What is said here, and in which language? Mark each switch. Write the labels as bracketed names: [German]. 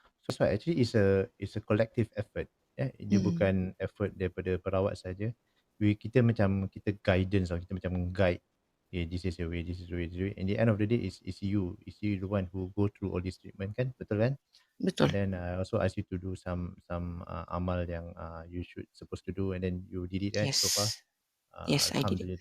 [English] So actually it's a collective effort. [Malay] Dia bukan effort daripada perawat saja. Kita macam kita guidance kita macam guide. [English] This is your way, this is the way, this is the way. In the end of the day is you the one who go through all this treatment [Malay] kan, betul kan? Betul. [English] And then I also ask you to do some [Malay] amal yang [English] you should supposed to do and then you did it right so far. Yes, I did it.